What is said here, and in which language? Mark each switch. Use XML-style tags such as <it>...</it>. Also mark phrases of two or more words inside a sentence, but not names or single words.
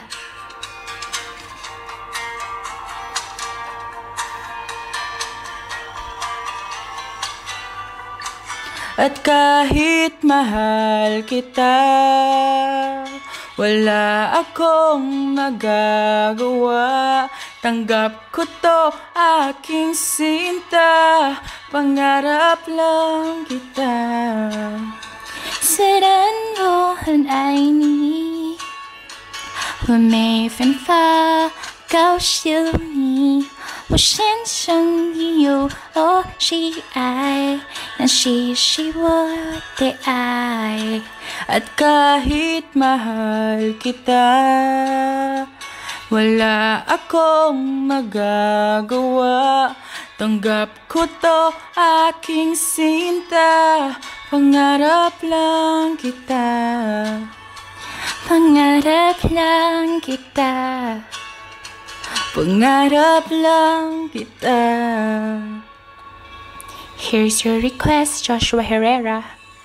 <tl>At kahit mahal kita, wala akong magagawa. Tanggap ko to aking sinta, pangarap lang kita.</tl> <zh>虽然我很爱你，我没办法告诉你，我先生已有了喜爱，那谁是我的爱。</zh> <tl>At kahit mahal kita, wala akong magagawa. Tanggap ko to aking sinta, pangarap lang kita. Pangarap lang kita. Pangarap lang kita.</tl> <en>Here's your request, Joshua Herrera.</en>